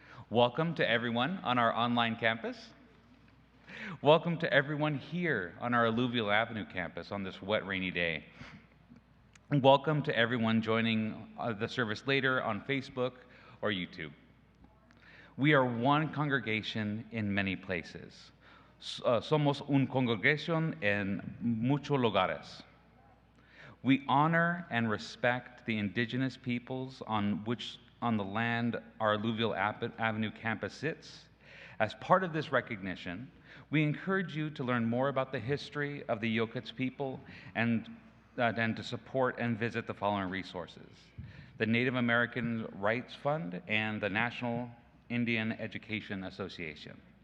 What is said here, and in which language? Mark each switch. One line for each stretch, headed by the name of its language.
English: Welcome to everyone on our online campus. Welcome to everyone here on our Alluvial Avenue campus on this wet, rainy day. And welcome to everyone joining the service later on Facebook or YouTube. We are one congregation in many places.
Spanish: Somos un congregación en muchos lugares.
English: We honor and respect the indigenous peoples on the land our Alluvial Avenue campus sits. As part of this recognition, we encourage you to learn more about the history of the Yokuts people and to support and visit the following resources: the Native American Rights Fund and the National Indian Education Association.